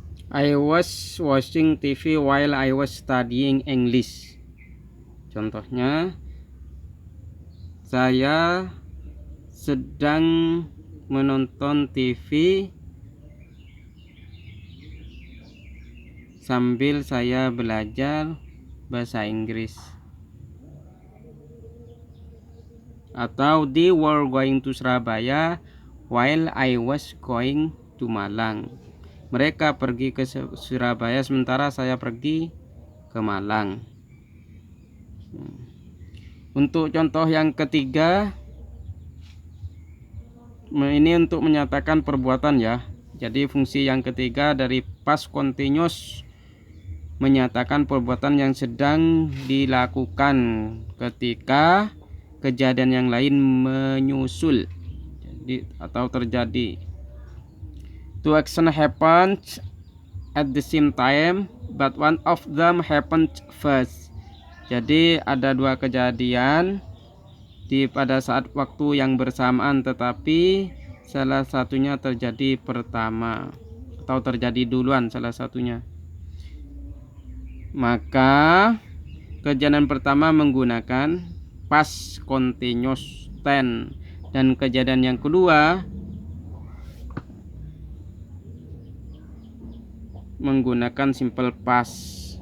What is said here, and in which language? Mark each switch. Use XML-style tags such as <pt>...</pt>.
<en>I was watching TV while I was studying English.</en> <id>Contohnya, saya sedang menonton TV sambil saya belajar bahasa Inggris.</id> <en>Atau they were going to Surabaya while I was going to Malang.</en> <id>Mereka pergi ke Surabaya sementara saya pergi ke Malang. Untuk contoh yang ketiga, ini untuk menyatakan perbuatan ya. Jadi fungsi yang ketiga dari past continuous menyatakan perbuatan yang sedang dilakukan ketika kejadian yang lain menyusul atau terjadi.</id> <en>Two actions happened at the same time, but one of them happened first.</en> <id>Jadi ada dua kejadian pada saat waktu yang bersamaan, tetapi salah satunya terjadi pertama atau terjadi duluan salah satunya. Maka kejadian pertama menggunakan past continuous tense dan kejadian yang kedua menggunakan simple past.</id>